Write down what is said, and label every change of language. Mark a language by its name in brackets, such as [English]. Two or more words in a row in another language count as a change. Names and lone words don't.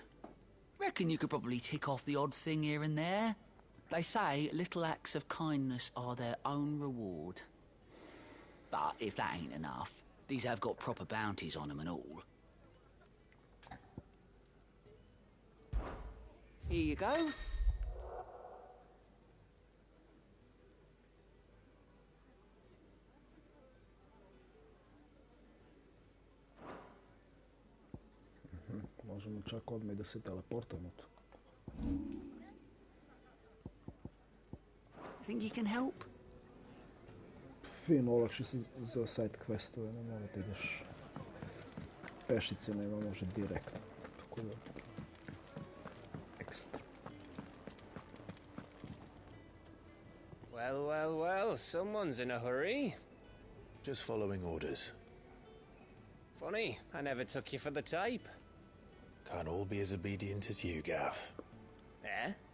[English] Reckon you could probably tick off the odd thing here and there. They say little acts of kindness are their own reward. But if that ain't enough, these have got proper bounties on them and all. Here you go. [Serbian] Možemo čak odmah da se teleportujemo tu. [English] Think you can help? [Serbian] Fino olakši se za [English] side questove, [Serbian] ne mora da ideš pešice, nema može direktno. Tako da... Ekstra. [English] Well, well, well, someone's in a hurry. Just following orders. Funny, I never took you for the type. Can't all be as obedient as you, Gav. Eh?